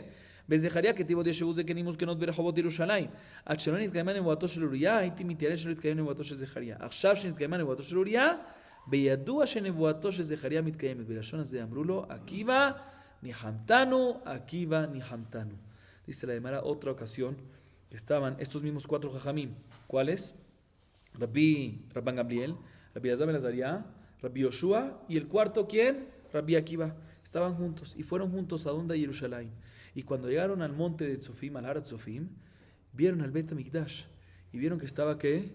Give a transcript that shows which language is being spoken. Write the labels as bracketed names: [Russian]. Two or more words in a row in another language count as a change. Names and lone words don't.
[Hebrew] בזכריה כתיב עוד ישבו זקנים וזקנות ברחובות ירושלים. עד שלא נתקיימה נבואתו של אוריה, הייתי מתיירא שלא יתקיים נבואתו של זכריה. עכשיו שנתקיימה נבואתו של אוריה, בידוע שנבואתו של זכריה מתקיימת. בלשון הזה אמרו לו, עקיבא ניחמתנו, עקיבא ניחמתנו. [Spanish] Dice la Gemara otra ocasión que estaban estos mismos cuatro jajamim. ¿Cuáles? Rabban Gamliel, Rabbi Elazar ben Azariah, Rabbi Yoshua y el cuarto, ¿quién? Rabbi Akiva. Estaban juntos y fueron juntos a donde Jerusalén. Y cuando llegaron al monte de Tzofim, al Har Tzofim, vieron al Bet HaMikdash y vieron que estaba, ¿qué?